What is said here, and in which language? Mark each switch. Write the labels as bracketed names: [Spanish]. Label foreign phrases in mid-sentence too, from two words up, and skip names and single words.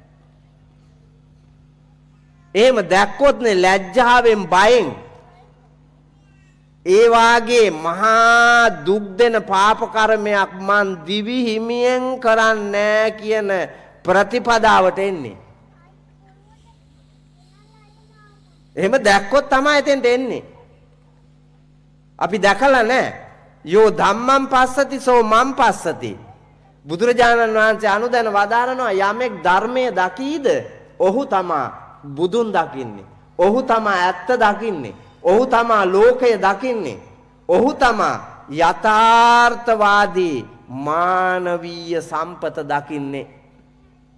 [Sinhala] එහෙම දැක්කොත්නේ ලැජ්ජාවෙන් බයෙන් ඒ වාගේ මහා දුක් දෙන පාප කර්මයක් මන් දිවි හිමියෙන් කරන්නේ කියන ප්‍රතිපදාවට එන්නේ. එහෙම දැක්කොත් තමයි එතෙන්ට එන්නේ. අපි දැකලා නැහැ. [Pali] යෝ ධම්මං පස්සති සෝ මං පස්සති. [Sinhala] බුදුරජාණන් වහන්සේ අනුදැන වදාරනවා යමෙක් ධර්මයේ දකීද ඔහු තමා බුදුන් දකින්නේ. ඔහු තමා ඇත්ත දකින්නේ. ඔහු තමා ලෝකය දකින්නේ. ඔහු තමා යථාර්ථවාදී මානවීය සම්පත දකින්නේ.